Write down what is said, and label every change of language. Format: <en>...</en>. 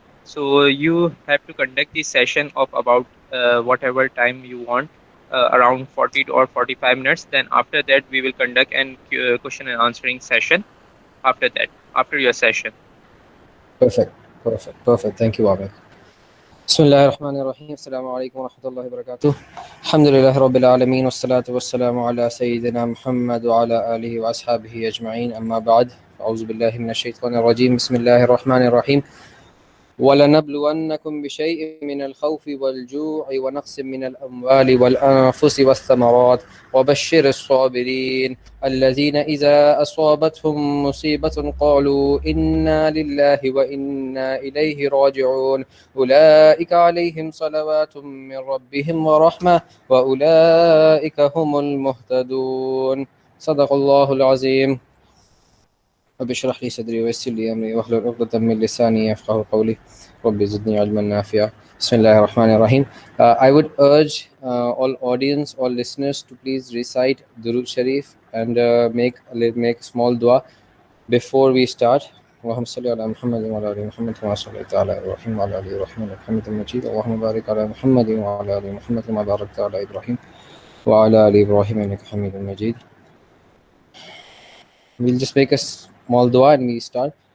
<en>So you have to conduct the session of about whatever time you want, around 40 or 45 minutes. Then after that, we will conduct an question and answering session after that, after your session. Perfect. Thank you, Wamik.</en> <ar>بسم الله الرحمن الرحيم. السلام عليكم ورحمة الله وبركاته. الحمد لله رب العالمين والصلاة والسلام على سيدنا محمد وعلى آله وأصحابه أجمعين. أما بعد، أعوذ بالله من الشيطان الرجيم. بسم الله الرحمن الرحيم. وَلَنَبْلُوَنَّكُمْ بِشَيْءٍ مِّنَ الْخَوْفِ وَالْجُوعِ وَنَقْصٍ مِّنَ الْأَمْوَالِ وَالْأَنفُسِ وَالثَّمَرَاتِ وَبَشِّرِ الصَّابِرِينَ الَّذِينَ إِذَا أَصَابَتْهُم مُّصِيبَةٌ قَالُوا إِنَّا لِلَّهِ وَإِنَّا إِلَيْهِ رَاجِعُونَ أُولَٰئِكَ عَلَيْهِمْ صَلَوَاتٌ مِّن رَّبِّهِمْ وَرَحْمَةٌ وَأُولَٰئِكَ هُمُ الْمُهْتَدُونَ. صدق الله العظيم. رب اشرح لي صدري ويسر لي امري واحلل عقدة من لساني يفقهوا قولي رب زدني علما نافعا. بسم الله الرحمن الرحيم.</ar> <en>I would urge all audience, all listeners to please recite Durood Sharif and make a small dua before we start.</en> <ar>اللهم صل على محمد وعلى ال محمد كما صليت على ابراهيم وعلى ال ابراهيم انك حميد مجيد. اللهم بارك على محمد وعلى ال محمد كما باركت على ابراهيم وعلى ال ابراهيم انك حميد مجيد.</ar> <en>We'll just make a small dua and we start.</en>